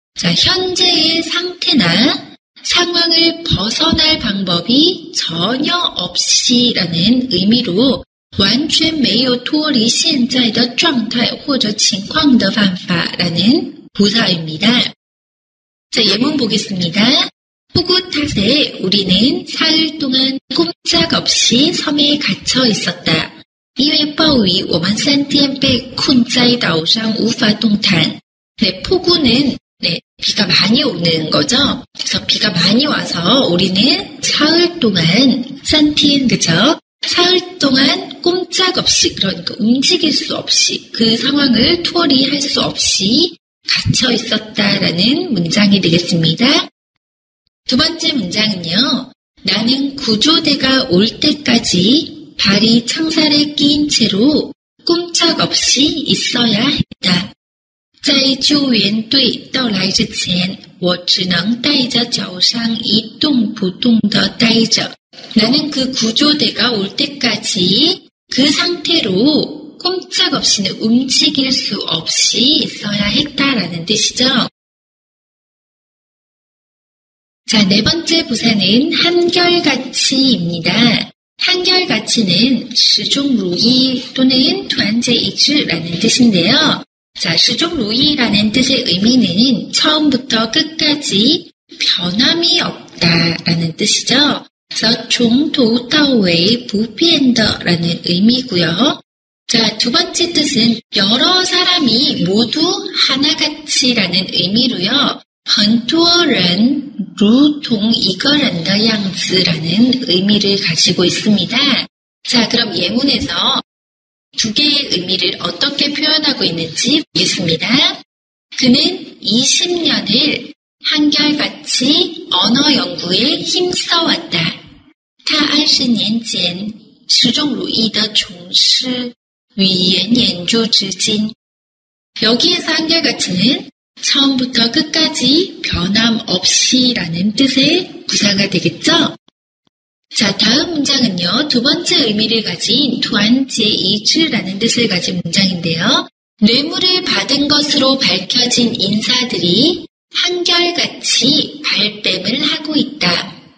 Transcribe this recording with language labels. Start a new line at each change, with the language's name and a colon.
Korean: 자, 현재의 상태나 상황을 벗어날 방법이 전혀 없이라는 의미로
Chinese: 完全没有脱离现在的状态或者情况的办法
Korean: 라는 부사입니다. 자, 예문 보겠습니다. 폭우 탓에 우리는 사흘 동안 꼼짝없이 섬에 갇혀 있었다.
Chinese: 因为暴雨我们3天被困在岛上无法动弹.
Korean: 네, 폭우는 비가 많이 오는 거죠. 그래서 비가 많이 와서 우리는 사흘 동안
Chinese: 3天,
Korean: 그죠? 사흘 동안 꼼짝없이, 그러니까 움직일 수 없이, 그 상황을 투어리할 수 없이 갇혀 있었다라는 문장이 되겠습니다. 두 번째 문장은요. 나는 구조대가 올 때까지 발이 창살에 끼인 채로 꼼짝없이 있어야 했다.
Chinese: 在救援队到来之前，我只能带着脚上一动不动地待着.
Korean: 나는 그 구조대가 올 때까지 그 상태로 꼼짝없이는 움직일 수 없이 있어야 했다라는 뜻이죠. 자, 네 번째 부사는 한결같이입니다. 한결같이는 始终如一 또는 团结一致라는 뜻인데요. 자, 始终如一라는 뜻의 의미는 처음부터 끝까지 변함이 없다라는 뜻이죠. 그래서
Chinese: 从头到尾不变的
Korean: 라는 의미고요. 자, 두 번째 뜻은 여러 사람이 모두 하나같이라는 의미로요.
Chinese: 很多人如同一个人的样子
Korean: 라는 의미를 가지고 있습니다. 자, 그럼 예문에서 두 개의 의미를 어떻게 표현하고 있는지 보겠습니다. 그는 20년을 한결같이 언어 연구에 힘써왔다.
Chinese: 他20年间始终如一地从事语言研究至今.
Korean: 여기에서 한결같이는 처음부터 끝까지 변함없이라는 뜻의 부사가 되겠죠? 자, 다음 문장은요. 두 번째 의미를 가진团结一致라는 뜻을 가진 문장인데요. 뇌물을 받은 것으로 밝혀진 인사들이 한결같이 발뺌을 하고 있다.